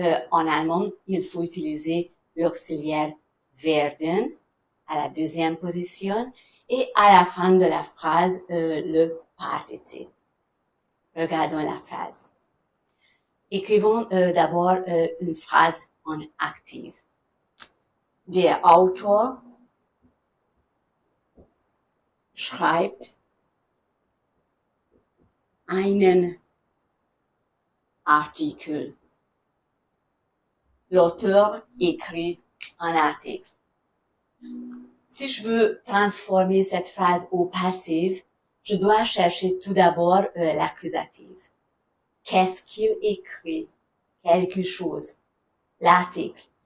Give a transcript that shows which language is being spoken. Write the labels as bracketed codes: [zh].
[fr] En allemand, il faut utiliser l'auxiliaire werden à la deuxième position et à la fin de la phrase le participe. Regardons la phrase. Écrivons d'abord une phrase en active. [de] Der Autor schreibt einen Artikel. [fr] L'auteur écrit un article. Si je veux transformer cette phrase au passif, je dois chercher tout d'abord l'accusatif. Qu'est-ce qu'il écrit? Quelque chose. L'article.